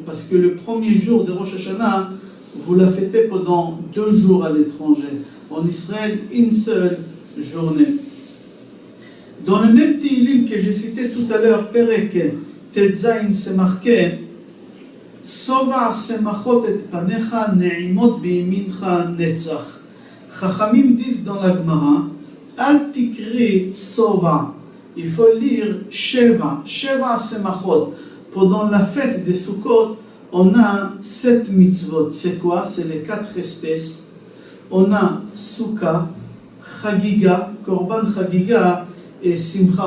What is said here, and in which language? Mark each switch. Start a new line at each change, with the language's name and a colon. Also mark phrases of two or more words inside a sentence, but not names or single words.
French: Parce que le premier jour de Rosh Hashanah, vous la fêtez pendant 2 jours à l'étranger. En Israël, une seule journée. Dans le même Tehillim que j'ai cité tout à l'heure, Perek Tetzain, c'est marqué
Hebrew: שובע שמחות את פניך נעימות בימינך נצח.
French: Chachamim disent dans la Gemara,
Hebrew: אל תקרי שובע.
French: Il faut lire Sheva.
Hebrew: שבע שמחות.
French: Pendant la fête des Sukkot, on a 7 mitzvot. C'est quoi? C'est les 4 espèces. On a Souka, Chagiga,
Hebrew: קרבן חגיגה
French: et Simcha.